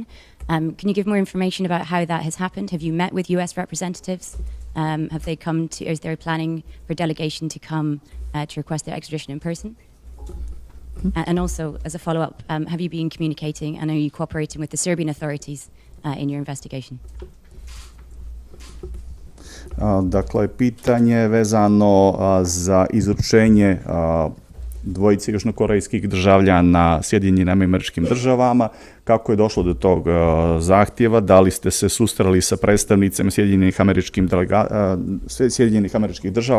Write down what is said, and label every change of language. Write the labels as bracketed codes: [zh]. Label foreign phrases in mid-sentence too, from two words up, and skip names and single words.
[en] Can you give more information about how that has happened? Have you met with US representatives? Have they come to, is there planning for delegation to come to request their extradition in person? And also, as a follow-up, have you been communicating and are you cooperating with the Serbian authorities in your investigation? [sr] Dakle, pitanje vezano za izručenje dvojice južnokorejskih državljana Sjedinjenim Američkim Državama. Kako je došlo do tog zahtjeva? Da li ste se susreli sa predstavnicima Sjedinjenih Američkih Država?